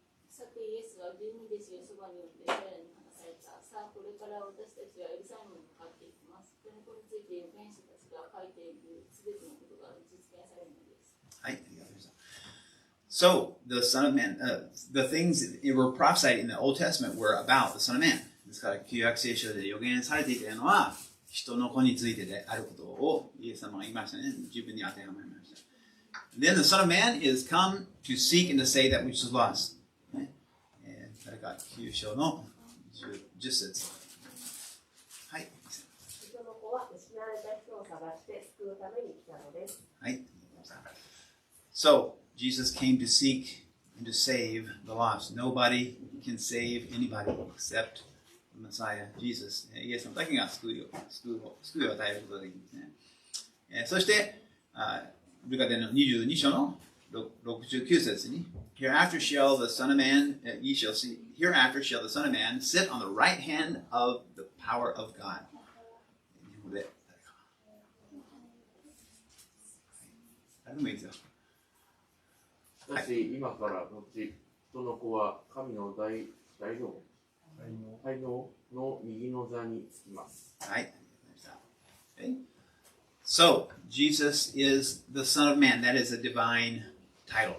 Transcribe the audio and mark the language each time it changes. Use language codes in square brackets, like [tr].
[ja] さてイエスは十二弟子をそばに呼んで彼らに話された。さあこれから私たちはエルサレムに向かっていきます。これについて預言者たちが書いているすべてのことが実現されるのです。はい。 [en] So, the Son of Man, the things that were prophesied in the Old Testament were about the Son of Man. [ja] ですから、旧約聖書で予言されていたのは、人の子についてであることをイエス様が言いましたね。自分に当てはまりました。 [en] Then the Son of Man is come to seek and to save that which is lost. [ja] 誰か9章の10節。はい。人の子は失われた人を探して救うために来たのです。はい。 [en] So, Jesus came to seek and to save the lost. Nobody can save anybody except the Messiah, Jesus. [ja] イエス様だけが救いを与えることができるんですね。そして、ルカでの22章の69節に [en] Hereafter shall the Son of Man, ye shall see, hereafter shall the Son of Man sit on the right hand of the power of God. [ja] 日本語で誰でもいいですよ。しかし、今から後、人の子は神の大能の右の座につきます。はい。 [en] So, Jesus is the Son of Man. That is a divine title.